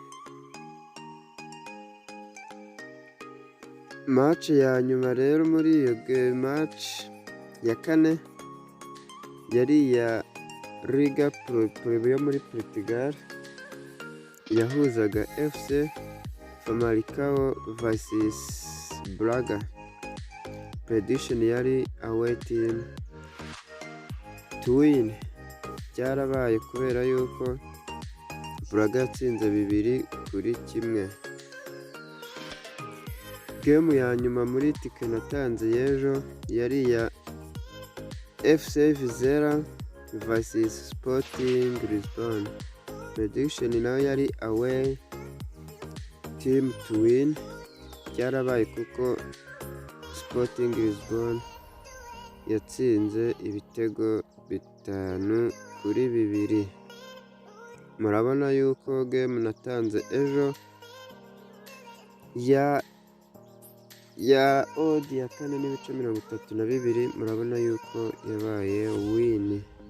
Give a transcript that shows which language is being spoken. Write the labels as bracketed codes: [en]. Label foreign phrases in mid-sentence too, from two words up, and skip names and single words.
[rw] Match ya nyuma rero muri iyo game, match ya 4, yari ya Liga Pro yo muri Portugal, yahuzaga FC Famalicão vs Braga. [en] Prediction yari away team to win. [rw] Byarabaye kubera yuko Braga yatsinze 2-1. Game ya nyuma muri tike natanze y'ejo yari ya FC Vizela vs Sporting Lisbon. [en] Prediction nayo yari away team to win, [rw] byarabaye kuko Sporting Lisbon yatsinze ibitego 5-2. Murabona yuko game natanze ejo ya odd ya 4.32, murabona yuko yabaye win.